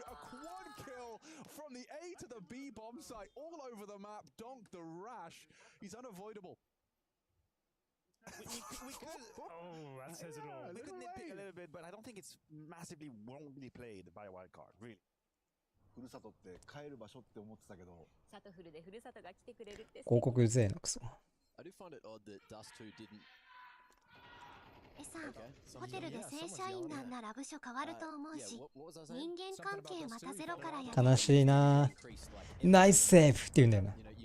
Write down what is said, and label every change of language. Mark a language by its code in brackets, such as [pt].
[en] A quad kill from the A to the B bomb site, all over the map. Donk the Rash, he's unavoidable. We could, oh, that says it all. We could nitpick a little bit, but I don't think it's massively wrongly played by a wild card, really. [ja] ふるさとって帰る場所って思ってたけど。サトフルでふるさとが来てくれるって。広告うぜえなクソ。 [en] I do find it odd that Dust 2 didn't. [ja] さん、ホテルで正社員なんなら部署変わると思うし、人間関係またゼロからやる。悲しいな。ナイスセーブって言うんだよな。